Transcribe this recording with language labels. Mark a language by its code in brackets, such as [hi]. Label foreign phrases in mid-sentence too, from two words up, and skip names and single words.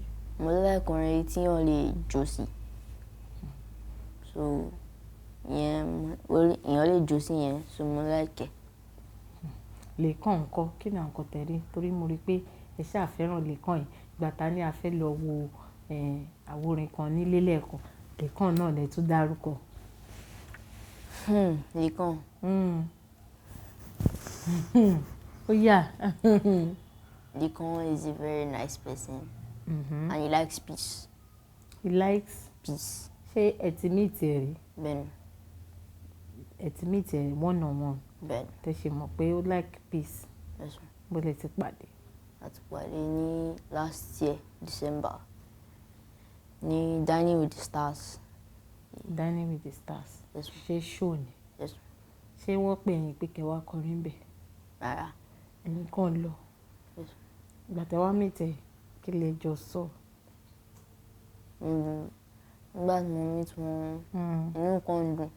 [yo] Mo like orin tí wọ́n lè jó sí so èèyàn lè jó sí yẹn so mo like ẹ̀. Lekan ńkọ́ kí ni àwọn nǹkan tẹ́ rí torí mo rí i pé ẹ ṣáà fẹ́ràn Lekan yìí ìgbà tá ní a fẹ́ lọ wo àwòrán kan nílé lẹ́ẹ̀kan Lekan náà lẹ tún dárúkọ. Lekan. [en] Oh yeah. Lekan is a very nice person and he likes peace. He likes peace. [yo] Ṣé ẹ ti meet ẹ rí? Bẹ́ẹ̀ni. Ẹ ti meet ẹ [en] one on one? [yo] Bẹ́ẹ̀ni. Tẹ́ ṣe mọ̀ pé ó like peace. [en] Yes, ma. [yo] Bó lẹ ti pàdé? A ti pàdé ní [en] last year December [yo] ní Dining with the Stars. Dining with the Stars. [en] Yes, ma. [yo] Ṣé show ni? [en] Yes, ma. [yo] Ṣé wọ́n pè yín pé kẹ́ wá kọrin bẹ̀? Rárá. Ẹ̀yin kàn lọ. [en] Yes, [yo] Ìgbà tẹ́ wá meet ẹ̀, kí lẹ jọ sọ? nígbà tí mo meet wọn inú kan ń dùn.